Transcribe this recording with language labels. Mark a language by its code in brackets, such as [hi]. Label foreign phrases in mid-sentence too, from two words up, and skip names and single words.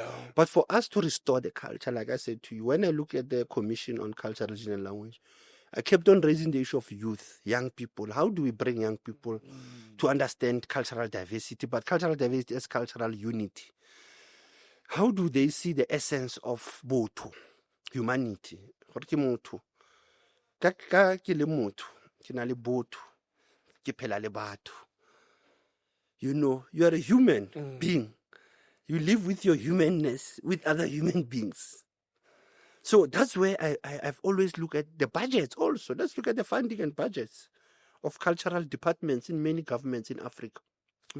[en] But for us to restore the culture, like I said to you, when I look at the Commission on Culture, Religion and Language, I kept on raising the issue of youth, young people. How do we bring young people to understand cultural diversity, but cultural diversity as cultural unity? How do they see the essence of Botho, humanity? [st] Ka ke le motho, ke na le botho, ke phela le batho. [en] You know, you are a human being. You live with your humanness, with other human beings. So that's where I've always looked at the budgets also. Let's look at the funding and budgets of cultural departments in many governments in Africa.